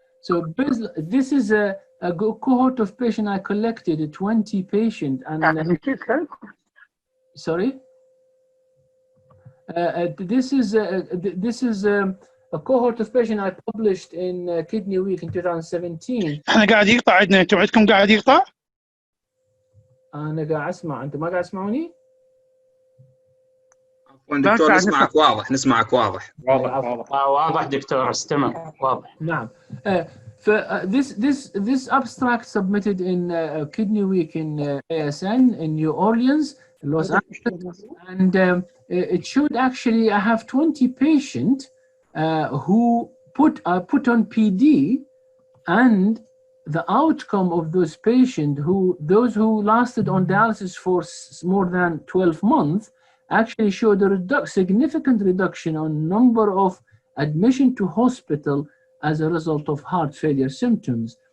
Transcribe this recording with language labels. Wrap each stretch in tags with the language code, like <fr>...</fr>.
<en>So this is a cohort of patients I collected, 20 patients, and sorry. This is a cohort of patients I published in Kidney Week in 2017.</en> <ar>احنا قاعد يقطع عندنا، انتم عندكم قاعد يقطع؟ أنا قاعد أسمع، أنتم ما قاعد تسمعوني؟ عفوا دكتور، نسمعك واضح، نسمعك واضح. واضح دكتور، استمع واضح. نعم.</ar> <en>This abstract submitted in Kidney Week in ASN in New Orleans, Los Angeles, and it showed actually I have 20 patients who put on PD, and the outcome of those patients, those who lasted on dialysis for more than 12 months, actually showed a significant reduction on number of admission to hospital as a result of heart failure symptoms.</en>